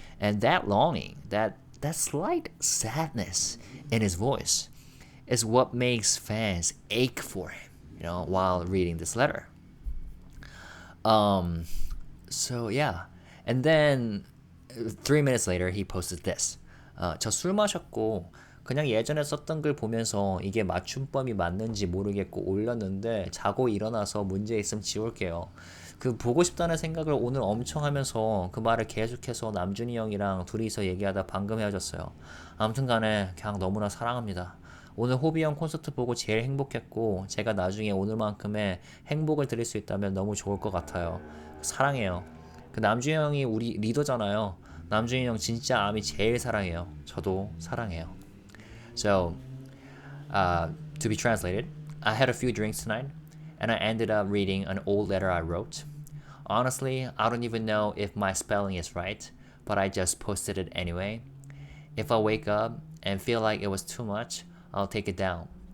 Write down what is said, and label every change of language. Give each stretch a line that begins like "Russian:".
English: And that longing, that slight sadness in his voice is what makes fans ache for him, while reading this letter. So yeah. And then 3 minutes later he posted this.
Korean: 저 술 마셨고 그냥 예전에 썼던 글 보면서 이게 맞춤법이 맞는지 모르겠고 올렸는데 자고 일어나서 문제 있으면 지울게요. 그 보고 싶다는 생각을 오늘 엄청 하면서 그 말을 계속해서 남준이 형이랑 둘이서 얘기하다 방금 헤어졌어요. 아무튼 간에 그냥 너무나 사랑합니다. 오늘 호비 형 콘서트 보고 제일 행복했고 제가 나중에 오늘만큼의 행복을 드릴 수 있다면 너무 좋을 것 같아요. 사랑해요. 그 남준이 형이 우리 리더잖아요. 남준이 형 진짜 아미 제일 사랑해요. 저도 사랑해요.
English: So, to be translated, I had a few drinks tonight, and I ended up reading an old letter I wrote. Honestly, I don't even know if my spelling is right, but I just posted it anyway. If I wake up and feel like it was too much, I'll take it down.